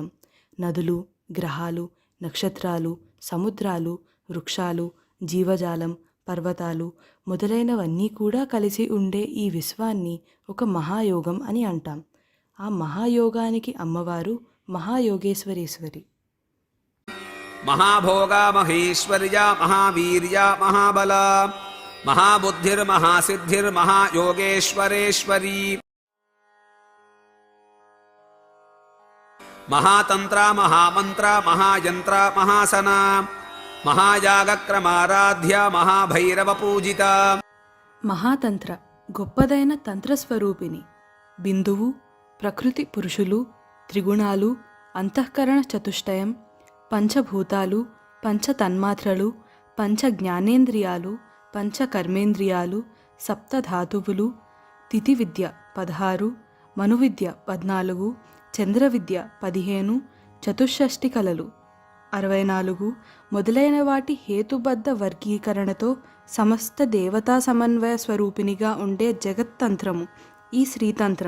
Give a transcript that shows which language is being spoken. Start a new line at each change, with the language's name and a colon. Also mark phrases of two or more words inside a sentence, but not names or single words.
Telugu: నదులు, గ్రహాలు, నక్షత్రాలు, సముద్రాలు, వృక్షాలు, జీవజాలం, పర్వతాలు మొదలైనవన్నీ కూడా కలిసి ఉండే ఈ విశ్వాన్ని ఒక మహాయోగం అని అంటాం. ఆ మహాయోగానికి అమ్మవారు మహాయోగేశ్వరేశ్వరి.
Sanskrit: महाभोगा महेश्वर्या महावीर्या महाबला महाबुद्धिर्महासिद्धिर्महायोगेश्वरेश्वरी महातंत्रा महामंत्रा महायंत्रा महासना महायागक्रमाराध्या महाभैरव पूजिता.
Telugu: మహాతంత్ర గొప్పదైన తంత్రస్వరూపిణి. బిందువు, ప్రకృతి పురుషులు, త్రిగుణాలు, అంతఃకరణ చతుష్టయం, పంచభూతాలు, పంచ తన్మాత్రలు, పంచ జ్ఞానేంద్రియాలు, పంచ కర్మేంద్రియాలు, సప్తధాతువులు, తిథి విద్య 16, మనువిద్య 14, చంద్ర విద్య 15, చతుషష్ఠి కళలు 64 మొదలైన వాటి హేతుబద్ధ వర్గీకరణతో సమస్త దేవతా సమన్వయ స్వరూపిణిగా ఉండే జగత్తంత్రము ఈ శ్రీతంత్రం.